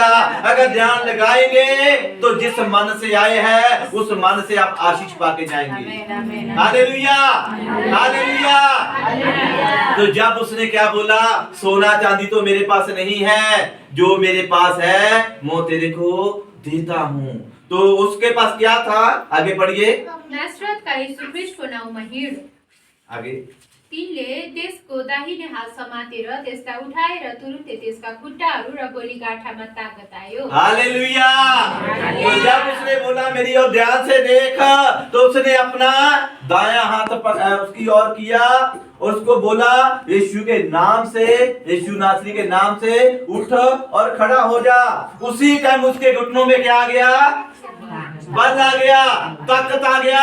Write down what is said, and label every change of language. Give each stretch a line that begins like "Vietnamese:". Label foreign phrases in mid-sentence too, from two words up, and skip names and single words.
Hindi: अगर ध्यान लगाएंगे तो जिस मन से आए हैं उस मन से आप आशीष पाके जाएंगे। हालेलुया, हालेलुया। तो जब उसने क्या बोला, सोना चांदी तो मेरे पास नहीं है, जो मेरे पास है मैं तेरे को देता हूँ। तो उसके पास क्या था, आगे पढ़िए।
Nepali: नासरतका यीशु ख्रीष्टको नाउँमा हिँड।
Hindi: आगे
Nepali: तिनले त्यसको दाहिने हात समातेर त्यसलाई उठाएर तुरुन्तै त्यसका खुट्टाहरू र गोलीगाठामा ताकत आयो। हालेलुया।
Hindi: तो जब उसने बोला मेरी ओर ध्यान से देख, तो उसने अपना दायां हाथ उसकी ओर किया और उसको बोला, यीशु के नाम से, यीशु नासरी के नाम से उठ और खड़ा हो जा। उसी टाइम उसके घुटनों में क्या आ गया, बल आ गया, ताकत आ गया।